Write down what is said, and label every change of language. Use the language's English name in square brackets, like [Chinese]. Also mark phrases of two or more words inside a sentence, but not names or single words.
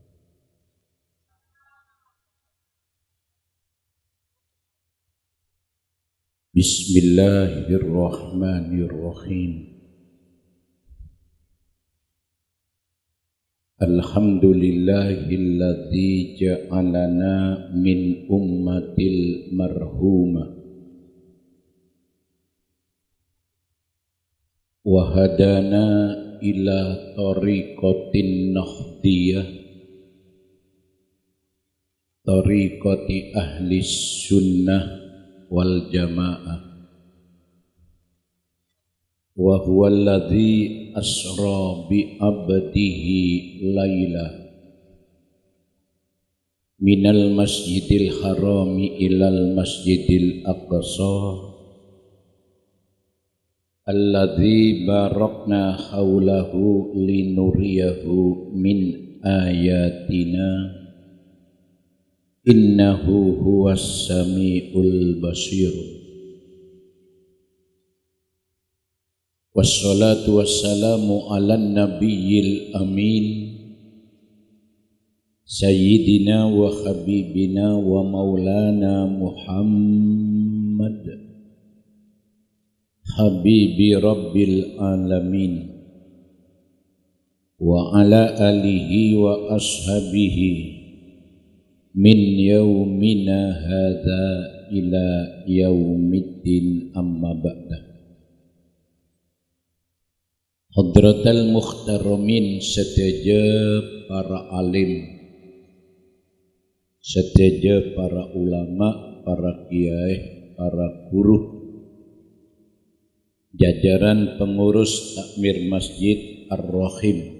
[Arabic] Bismillahirrahmanirrahim. الحمد لله الذي جعلنا من الأمة المرحومة وهدانا إلى طريقة نهضية طريقة أهل السنة والجماعة. وهو الذي أسرى بعبده ليلا من المسجد الحرام إلى المسجد الأقصى الذي باركنا حوله لنريه من آياتنا إنه هو السميع البصير. والصلاة والسلام على النبي الأمين سيدنا وحبيبنا ومولانا محمد حبيب رب العالمين وعلى آله وأصحابه من يومنا هذا إلى يوم الدين أما بعد. حضرات المحترمين, [Javanese] sedaja para alim, sedaja para ulama, para kiai, para guru, [Indonesian] jajaran pengurus takmir Masjid Ar-Rahim,